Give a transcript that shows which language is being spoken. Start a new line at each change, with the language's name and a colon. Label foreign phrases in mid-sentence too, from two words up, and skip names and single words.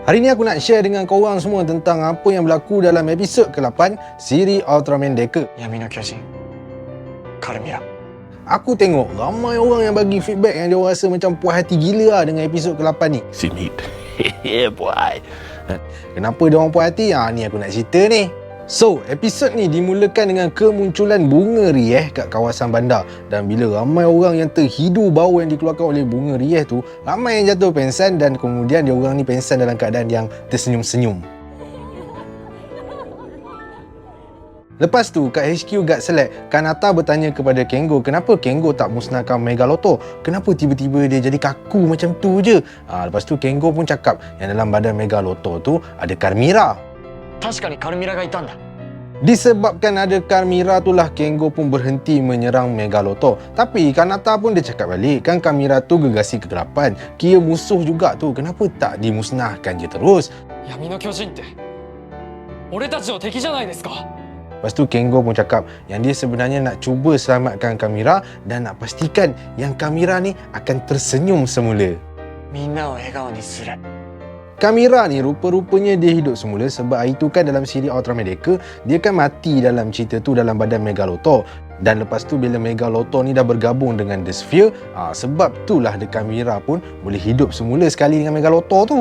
Malay: Hari ni aku nak share dengan korang semua tentang apa yang berlaku dalam episod ke-8 siri Ultraman Deca.
Japanese: 闇の巨人カルミラ。
Malay: Aku tengok ramai orang yang bagi feedback yang dia orang rasa macam puas hati gila lah dengan episod ke-8 ni.
English: Sini. Yeah boy.
Malay: Kenapa dia orang puas hati? Ni aku nak cerita ni. So, episod ni dimulakan dengan kemunculan bunga rieh kat kawasan bandar. Dan bila ramai orang yang terhidu bau yang dikeluarkan oleh bunga rieh tu, ramai yang jatuh pengsan dan kemudian dia orang ni pengsan dalam keadaan yang tersenyum-senyum. Lepas tu, kat HQ Guard Select, Kanata bertanya kepada Kengo kenapa Kengo tak musnahkan Megaloto. Kenapa tiba-tiba dia jadi kaku macam tu je? Lepas tu Kengo pun cakap yang dalam badan Megaloto tu ada Karmira.
Japanese: 確かにカルミラがいたんだ。
Malay: Disebabkan ada Karmira itulah Kengo pun berhenti menyerang Megaloto. Tapi Kanata pun dia cakap balik, kan Karmira tu gegasi kegelapan. Kira musuh juga tu, kenapa tak dimusnahkan je terus?
Japanese: 闇の巨人って俺たちの敵じゃないですか。
Malay: Lepas tu Kengo pun cakap yang dia sebenarnya nak cuba selamatkan Karmira dan nak pastikan yang Karmira ni akan tersenyum semula.
Japanese: みんなを笑顔にする。
Malay: Karmira ni rupa-rupanya dia hidup semula sebab hari tu kan dalam siri Ultraman Deca dia kan mati dalam cerita tu dalam badan Megaloto. Dan lepas tu bila Megaloto ni dah bergabung dengan The Sphere, sebab itulah The Karmira pun boleh hidup semula sekali dengan Megaloto tu.